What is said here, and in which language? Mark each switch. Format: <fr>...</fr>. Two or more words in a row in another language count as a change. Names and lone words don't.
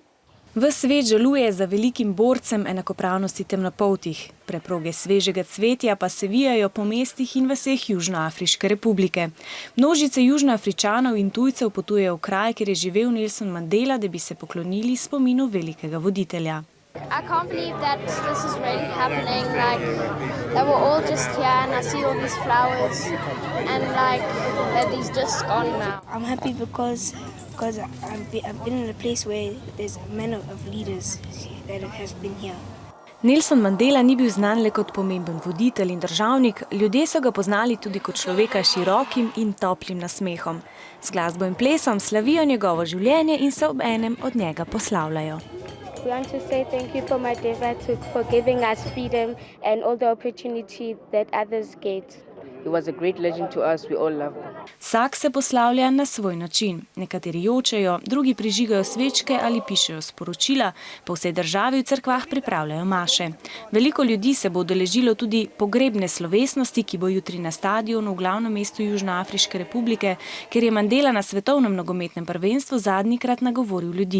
<sl>Ves svet žaluje za velikim borcem enakopravnosti temnopoltih. Preproge svežega cvetja pa se vijajo po mestih in vaseh Južnoafriške republike. Množice Južnoafričanov in tujcev potujejo v kraj, kjer je živel Nelson Mandela, da bi se poklonili spominu velikega voditelja.</sl> <en>I can't believe that this is really happening. Like, they were all just here and I see all these flowers and like that he's just gone now. I'm happy because I've been in a place where there's men of leaders that have been here.</en> <sl>Nelson Mandela ni bil znan le kot pomemben voditelj in državnik, ljudje so ga poznali tudi kot človeka s širokim in toplim nasmehom. Z glasbo in plesom slavijo njegovo življenje in se ob enem od njega poslavljajo.</sl> <en>We want to say thank you for Mandela for giving us freedom and all the opportunity that others get. He was a great legend to us, we all love him.</en> <sl>Vsak se poslavlja na svoj način. Nekateri jočejo, drugi prižigajo svečke ali pišejo sporočila, po vsej državi v cerkvah pripravljajo maše. Veliko ljudi se bo udeležilo tudi pogrebne slovesnosti, ki bo jutri na stadionu v glavnem mestu Južnoafriške republike, kjer je Mandela na svetovnem nogometnem prvenstvu zadnjikrat nagovoril ljudi.</sl>